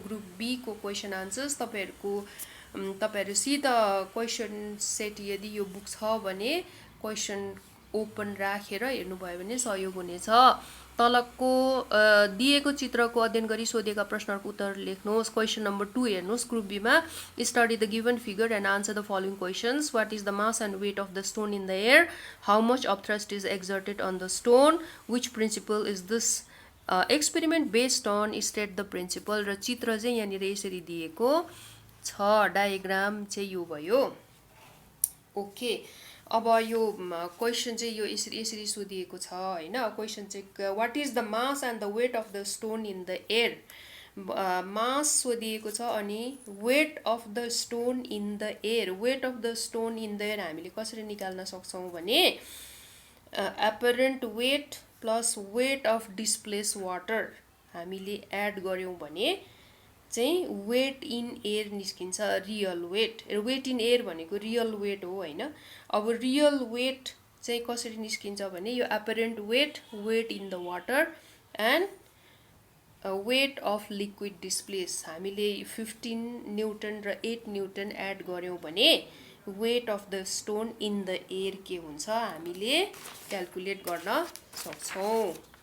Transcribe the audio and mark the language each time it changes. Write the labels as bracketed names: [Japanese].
[Nepali] Group be को question answers तपाईँहरूसित question set यदि यो बुक छ भने क्वेसन ओपन राखेर हेर्नुभयो भने सहयोग हुनेछ। तलको दिएको चित्रको अध्ययन गरी सोधेका प्रश्नहरूको उत्तर लेख्नुहोस्। क्वेसन नम्बर 2 हेर्नुहोस्। ग्रुप बीमा [English] Study the given figure and answer the following questions. What is the mass and weight of the stone in the air? How much of thrust is exerted on the stone? Which principle is this experiment based on? State the principle. [Nepali] र चित्र चाहिँ यहाँनिर यसरी दिएको छ। Diagram चाहिँ यो भयो। ओके, अब यो क्वेसन चाहिँ यो यसरी सोधिएको छ हैन। क्वेसन चाहिँ [English] What is the mass and the weight of the stone in the air? [Nepali] मास सोधिएको छ अनि [English] Weight of the stone in the air. [Nepali] Weight of the stone in the air हामीले कसरी निकाल्न सक्छौँ भने [English] apparent weight plus weight of displace water [Nepali] हामीले add गर्यौँ भने चाहिँ वेट इन एयर निस्किन्छ। Real weight, [English] weight in air [Nepali] भनेको रियल वेट हो हैन। अब रियल वेट चाहिँ कसरी निस्किन्छ भने यो एपरेन्ट weight, [English] weight in the water and weight of liquid displace [Nepali] हामीले 15 न्युटन र 8 न्युटन एड गर्यौँ भने [English] weight of the stone in the air [Nepali] के हुन्छ हामीले क्याल्कुलेट गर्न सक्छौँ।